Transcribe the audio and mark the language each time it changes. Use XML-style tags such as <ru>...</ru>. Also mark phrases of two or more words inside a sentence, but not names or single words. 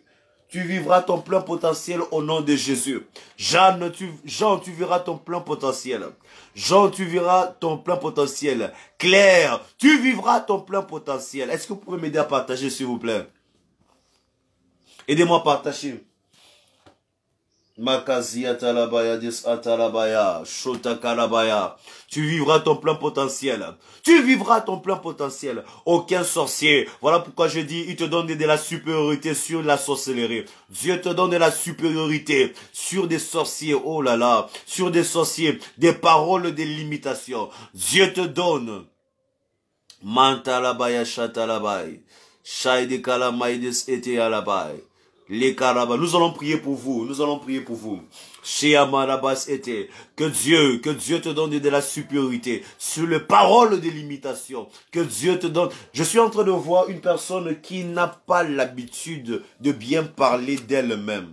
<fr>Tu vivras ton plein potentiel au nom de Jésus. Jean, tu verras ton plein potentiel. Jean, tu verras ton plein potentiel. Claire, tu vivras ton plein potentiel. Est-ce que vous pouvez m'aider à partager, s'il vous plaît? Aidez-moi à partager. Makazia talabaya dis atalabaya, shota kalabaya. Tu vivras ton plein potentiel. Tu vivras ton plein potentiel. Aucun sorcier. Voilà pourquoi je dis, il te donne de la supériorité sur la sorcellerie. Dieu te donne de la supériorité sur des sorciers. Oh là là. Sur des sorciers. Des paroles de limitation. Dieu te donne. Mantalabaya shatalabaya. Shaide kalamaides ete alabai. Les carabas, nous allons prier pour vous, nous allons prier pour vous. Chez Amarabas était, que Dieu te donne de la supériorité sur les paroles de l'imitation, que Dieu te donne. Je suis en train de voir une personne qui n'a pas l'habitude de bien parler d'elle-même.</fr>